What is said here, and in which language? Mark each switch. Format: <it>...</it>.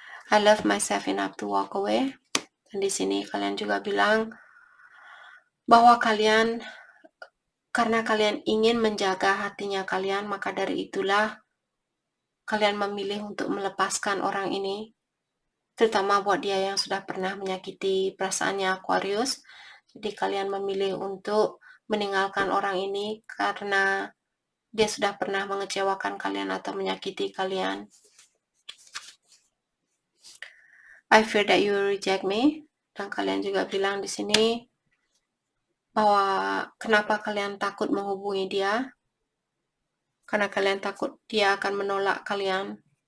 <en>I love myself enough to walk away.</en> <id>Dan di sini kalian juga bilang bahwa kalian, karena kalian ingin menjaga hatinya kalian, maka dari itulah kalian memilih untuk melepaskan orang ini, terutama buat dia yang sudah pernah menyakiti perasaannya Aquarius. Jadi kalian memilih untuk meninggalkan orang ini karena dia sudah pernah mengecewakan kalian atau menyakiti kalian.</id> <en>I fear that you will reject me.</en> <id>Dan kalian juga bilang di sini bahwa kenapa kalian takut menghubungi dia? Karena kalian takut dia akan menolak kalian.</id>